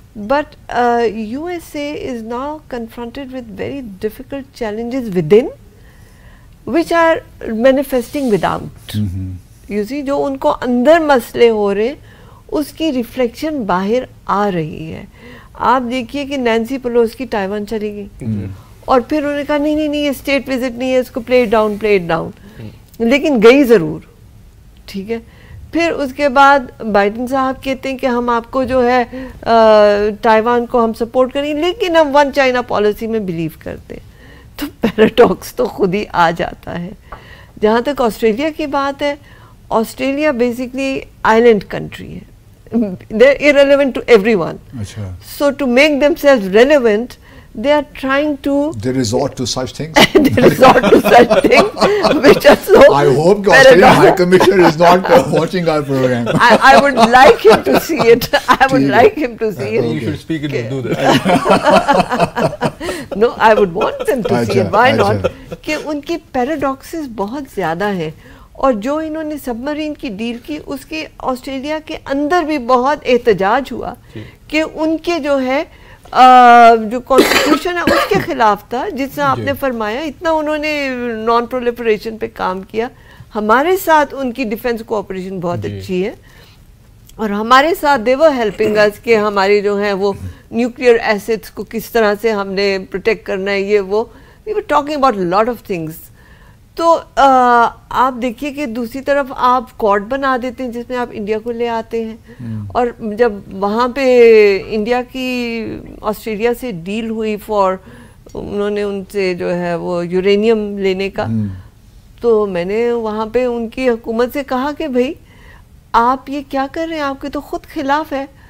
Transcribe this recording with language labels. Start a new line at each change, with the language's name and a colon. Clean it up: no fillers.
English: But USA is now confronted with very difficult challenges within, which are manifesting without. You see,
Urdu: جو ان کو اندر مسئلے ہو رہے اس کی reflection باہر آ رہی ہے. آپ دیکھیے کہ نینسی پیلوسی تائیوان چلی گئی اور پھر انہوں نے کہا نہیں یہ اسٹیٹ وزٹ نہیں ہے, اس کو پلے ڈاؤن, لیکن گئی ضرور. ٹھیک ہے. پھر اس کے بعد بائیڈن صاحب کہتے ہیں کہ ہم آپ کو جو ہے تائیوان کو ہم سپورٹ کریں گے, لیکن ہم ون چائنا پالیسی میں بلیو کرتے ہیں. تو پیراڈاکس تو خود ہی آ جاتا ہے. جہاں تک آسٹریلیا کی بات ہے, آسٹریلیا بیسکلی آئلینڈ کنٹری ہے.
English: They are irrelevant to everyone. So to make themselves relevant, they are trying to... They resort to such things. They resort to such things which are so... I hope the Australian High Commissioner is not watching our program. I would like him to see it. I would like him to see it. You should speak in Urdu then. No, I would want them to see it. Why not?
Urdu: کہ ان کی پیراڈاکسز بہت زیادہ ہیں, اور جو انہوں نے سب Marine کی ڈیل کی اس کے آسٹریلیا کے اندر بھی بہت احتجاج ہوا کہ ان کے جو ہے جو کانسٹیٹیوشن ہے اس کے خلاف تھا. جس طرح آپ نے فرمایا اتنا انہوں نے نان پرولیفریشن پہ کام کیا. ہمارے ساتھ ان کی ڈیفنس کوآپریشن بہت اچھی ہے, اور ہمارے ساتھ
English: they were helping us
Urdu: کہ ہماری جو ہیں وہ نیوکلیئر ایسٹس کو کس طرح سے ہم نے پروٹیکٹ کرنا ہے, یہ وہ
English: We were talking about lot of things.
Urdu: تو آپ دیکھیے کہ دوسری طرف آپ کوڈ بنا دیتے ہیں جس میں آپ انڈیا کو لے آتے ہیں, اور جب وہاں پہ انڈیا کی آسٹریلیا سے ڈیل ہوئی فار انہوں نے ان سے جو ہے وہ یورینیم لینے کا, تو میں نے وہاں پہ ان کی حکومت سے کہا کہ بھائی آپ یہ کیا کر رہے ہیں, آپ کے تو خود خلاف ہے.